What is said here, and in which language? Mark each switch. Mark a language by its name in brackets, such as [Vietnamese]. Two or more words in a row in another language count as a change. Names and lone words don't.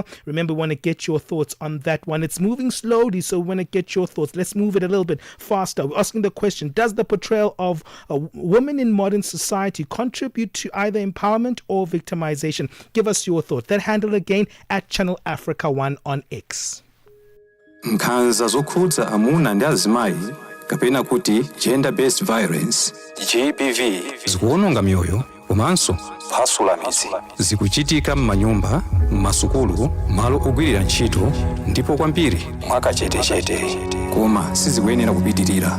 [English] Remember, we want to get your thoughts on that one. It's moving slowly, so we want to get your thoughts. Let's move it a little bit faster. We're asking the question, does the portrayal of a woman in modern society contribute to either empowerment or victimization? Give us your thoughts. That handle again at Channel Africa 1 on X. [Nyanja] Nkhanza zokhudza amuna ndi azimayi kapena kuti [English] gender-based violence GBV [Nyanja] zikuwononga mioyo komanso kuphwasula midzi. Zikuchitika m'manyumba, m'masukulu, malo ogwirira ntchito ndipo kwambiri mwakachetechete, koma sizikuyenera kupitirira.